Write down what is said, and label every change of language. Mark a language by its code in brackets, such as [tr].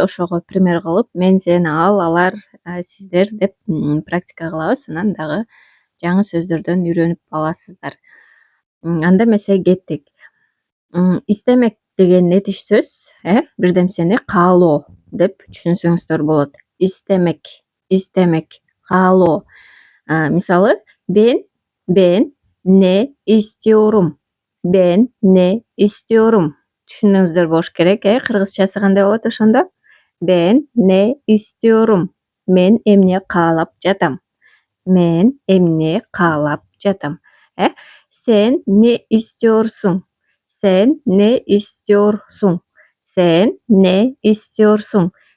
[ky] Ошого пример кылып, мен, сен, ал, алар, сиздер деп практика кылабыз. Анан дагы жаңы сөздөрдөн үйрөнүп аласыздар. Анда эмесе кеттик. Истемек деген этиш сөз, бир нерсени каалоо деп түшүнсөңүздөр болот. Истемек, каалоо. Мисалы, [tr] ben ne istiyorum. Ben ne istiyorum. [ky] Түшүндүңүздөр болуш керек, кыргызчасы кандай болот ошондо? [tr] Ben ne istiyorum. [ky] Мен эмне каалап жатам. Мен эмне каалап жатам. [tr] Sen ne istiyorsun? Sen ne istiyorsun? Sen ne istiyorsun?